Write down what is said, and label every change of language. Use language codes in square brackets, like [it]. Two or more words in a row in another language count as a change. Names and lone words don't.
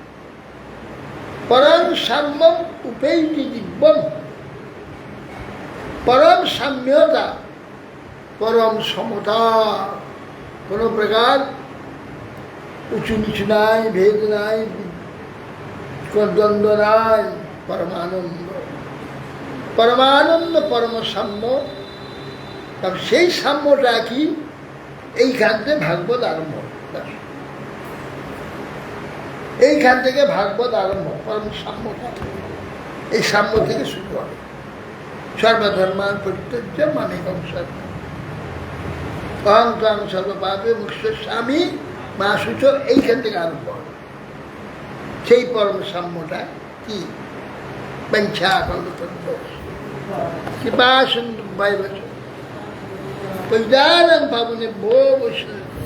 [sa] পরম সাম্যম উপেয়িতি দিব্যম, [bn] পরম সাম্যতা, পরম সমতা, কোনো প্রকার উঁচু নিচু নাই, ভেদ নাই, কোনো দ্বন্দ্ব নাই, পরমানন্দ, পরমানন্দ, পরম সাম্য। সেই সাম্যটা কি? এইখান থেকে ভাগবত আরম্ভ, এইখান থেকে ভাগবত আরম্ভ। পরম সাম্যটা, এই সাম্য থেকে শুরু হবে। [sa] সর্বধর্মান পরিত্যজ্য মামেকং শরণম, অহং ত্বং সর্বপাপে মুক্ষ্যস্বামী মা শুচ, [bn] এইখান থেকে আরম্ভ হবে। সেই পরম সাম্যটা কি? [sa] পঞ্চা কল্পতরুঃ কৃপা সিন্ধু ভৈরবশ্চ পতিতানাং পাবনেভ্যো বৈষ্ণবেভ্যো।